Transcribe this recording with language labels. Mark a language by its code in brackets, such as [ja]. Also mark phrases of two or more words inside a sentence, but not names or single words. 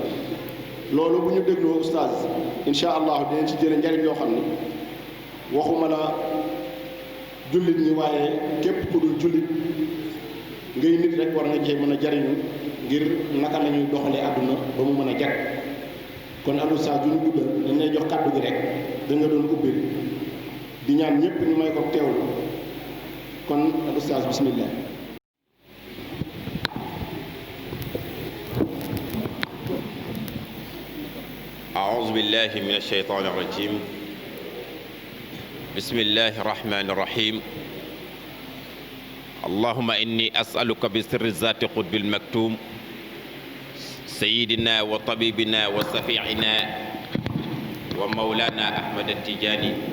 [wo] loolu bu ñu dégloo oustaz [ar] إن شاء الله [wo] dinañ ci jële njariñ yoo xam ne waxuma la jullit ñi waaye képp ku dul jullit ngay nit rek war nga cee mën a jariñu ngir naka la ñuy doxalee àdduna ba mu mën a jag kon al oustaz du ñu guddal dañ lay jox kàddu gi rek da nga doon ubbi di ñaan ñëpp ñu may ko teewlu kon al oustaz bismillah. [ar] أعوذ بالله من الشيطان الرجيم بسم الله الرحمن الرحيم اللهم إني أسألك بسر الذات قطب المكتوم سيدنا وطبيبنا وشفيعنا ومولانا أحمد التجاني